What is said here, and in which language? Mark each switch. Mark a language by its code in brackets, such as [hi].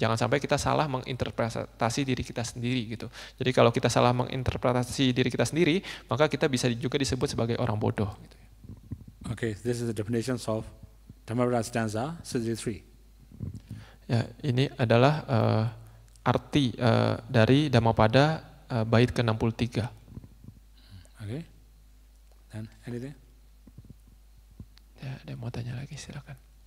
[id] Jangan sampai kita salah menginterpretasi diri kita sendiri gitu. Jadi kalau kita salah menginterpretasi diri kita sendiri, maka kita bisa juga disebut sebagai orang bodoh gitu. [en] Okay, this is the definition of Dhammapada stanza 63. [id] Ya, ini adalah arti dari Dhammapada bait ke-63. [en] Okay. Dan anything? [id] Ya, ada yang mau tanya lagi, silakan.